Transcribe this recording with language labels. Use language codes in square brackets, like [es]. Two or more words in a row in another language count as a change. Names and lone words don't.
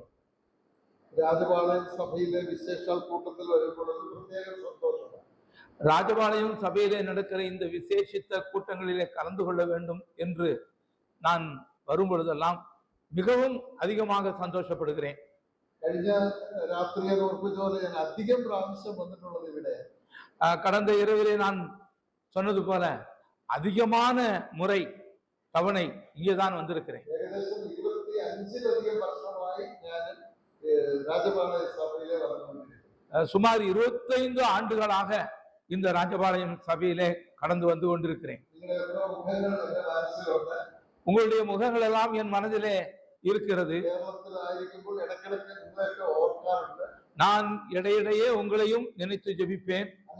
[ta] ராஜபாளையம் சபையிலே விசேஷால் கூட்டத்தில் வரும்பொழுது பிரத்யேக சந்தோஷம். ராஜபாளையம் சபையிலே நடக்கிற இந்த விசேஷித்த கூட்டங்களிலே கலந்து கொள்ள வேண்டும் என்று நான் வரும்பொழுதெல்லாம் மிகவும் அதிகமாக சந்தோஷப்படுகிறேன். [ml] കഴിഞ്ഞ രാത്രിയെ ഓർപ്പിച്ചപോലെ ഞാൻ അധികം പ്രാവശ്യം വന്നിട്ടുള്ളത് ഇവിടെ. [ta] கடந்த இரவிலே நான் சொன்னது போல அதிகமான முறை தவணை இங்கேதான் வந்திருக்கிறேன். [ml] ഏകദേശം 25 വർഷമായി ഞാൻ രാജപാളയ സഭയിലെ വന്നുകൊണ്ടിരിക്കുന്നു. [ta] சுமார் 25 ஆண்டுகளாக இந்த ராஜபாளையம் சபையிலே கடந்து வந்து கொண்டிருக்கிறேன். உங்களுடைய முகங்கள் எல்லாம் என் மனதிலே இருக்கிறது. நான் இடையிடையே உங்களையும் நினைத்து ஜெபிப்பேன்.